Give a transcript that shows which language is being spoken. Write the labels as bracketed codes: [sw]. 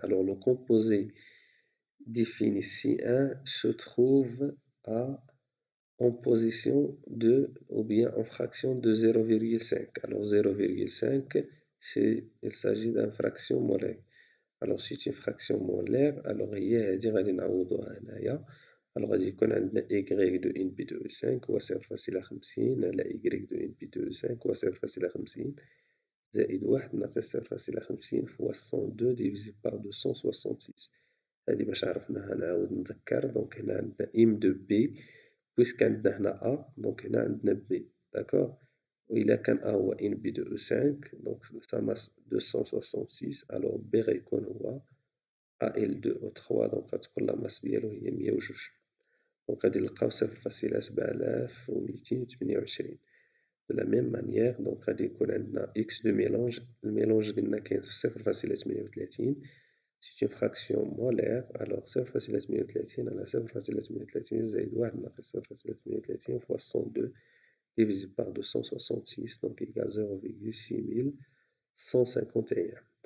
[fr] alors le composé défini C1 se trouve à en position de ou bien en fraction de 0,5. alors 0,5 il s'agit d'une fraction molaire. alors c'est une fraction molaire. [ar] alors هي هادي غادي نعوضوها هنايا. alors غادي يكون عندنا y de NB2O5 هو 0.50 على y de NB2O5 هو 0.50 زائد 1 ناقص 0.50 [fr] fois 102 divisé par 266. [ar] هادي باش عرفناها نعاود نذكر. دونك هنا عندنا m de b puisque عندنا هنا a دونك هنا عندنا b. [fr] d'accord. [ar] وإلا كان a هو NB2O5 دونك [fr] sa masse 266 alors [ar] b غيكون هو AL2O3 دونك غتكون لا ماس ديالو هي 102. دونك غادي نلقاو 0.7228. [fr] de la même manière [ar] دونك غادي يكون عندنا x de mélange. الميلونج قلنا كاين في 0.38. [fr] c'est une fraction molaire. alors 0.38 [ar] على 0.38 زائد 1 ناقص 0.38 [fr] fois 102 divisé par 266 donc égale 0,6151.